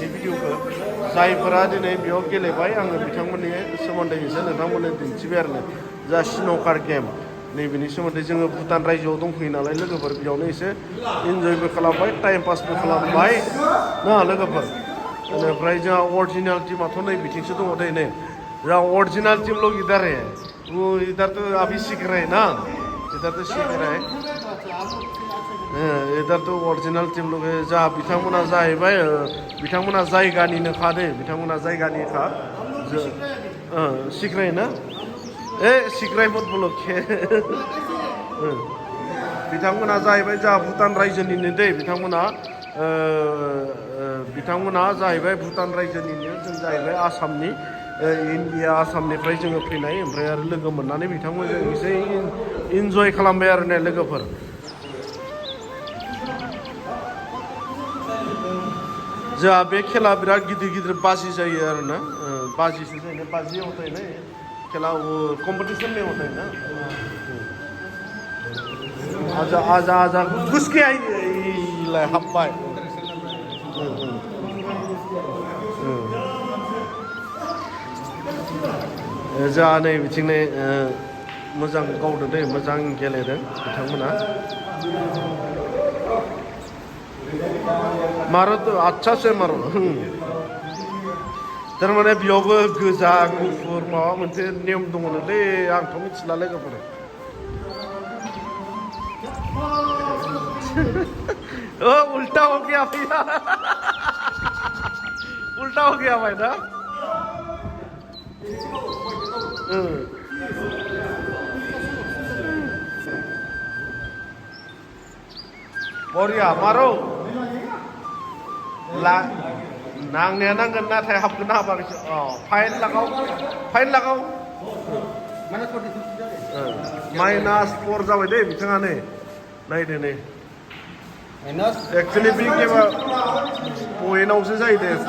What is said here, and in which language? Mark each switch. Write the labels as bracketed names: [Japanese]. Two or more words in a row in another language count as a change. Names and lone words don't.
[Bodo] भिडिअखौ जायफोरा दिनै बेयाव गेलेबाय आङो बिथांमोननि सोमोन्दै एसे नोंथांमोननो दिन्थिबाय आरो जा स्नुकार गेम नैबेनि सोमोन्दै जोङो भुटान रायजोआव दंफैयो नालाय लोगोफोर बेयावनो एसे इन्जयबो खालामबाय टाइम पासबो खालामबाय ना लोगोफोर बेनिफ्राय जोंहा अरिजिनेल टीमाथ' नै बिथिंसो दङ दै नै जोंहा अरिजिनेल टीम [Hindi] लोग इधर है वो इधर तो अभी सीख रहे हैं ना इधर तो सीख रहे हैं इधर तो अरिजिनेल टीम लोग है [Bodo] जा बिथांमोना जाहैबाय बिथांमोना जायगानिनोखा दे बिथांमोना जायगानिखा [Hindi] सीख रहे हैं ना सीख रहे मत बोलो [Bodo] बिथांमोना जाहैबाय जा भुटान रायजोनिनो दै बिथांमोना जाहैबाय भुटान रायजोनिनो जों जाहैबाय आसामनि इन्डिया आसामनिफ्राय जोङो फैनाय ओमफ्राय आरो लोगो मोननानै बिथांमोनजों एसे इन्जय खालामबाय आरो ने लोगोफोर जोंहा बे खेला बिराद गिदिर गिदिर बाजि जायो आरो ना बाजिसो जायो बाजि [Hindi] होता है ना खेला वो कंपटीशन में होता है ना [Bodo] आजा आजा आजा घुस के आई हाब्बाय जोंहा नै बिथिंनो मोजां गावदों दै मोजां गेलेदों बिथांमोना मारो आच्छासो मारो थारमाने बेयावबो गोजा गुफुर माबा मोनसे नियम दङनोलै आंथ' मिथिला लोगोफोर [Hindi] उल्टा हो गया भैया उल्टा हो गया भाई ना [Bodo] बरिया मारो ला नांनाया नांगोन नाथाय हाबगोन हाबाखैसो फाइन लागाव -4 जाबाय दे बिथाङा नै नायदो नै एक्चुअली बे गेमा पइन्टआवसो जायो